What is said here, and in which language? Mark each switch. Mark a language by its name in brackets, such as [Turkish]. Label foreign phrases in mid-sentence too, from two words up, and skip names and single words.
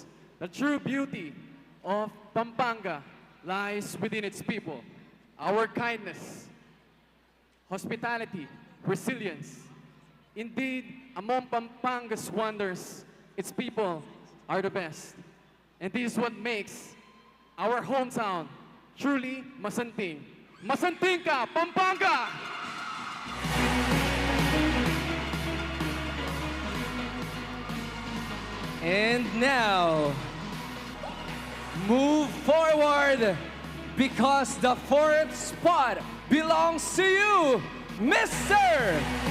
[English] The true beauty of Pampanga lies within its people. Our kindness, hospitality, resilience. Indeed, among Pampanga's wonders, its people are the best. And this is what makes our hometown truly masanting. [Pampanga] Masanting ka, Pampanga! [English] And now, move forward because the fourth spot belongs to you, Mr.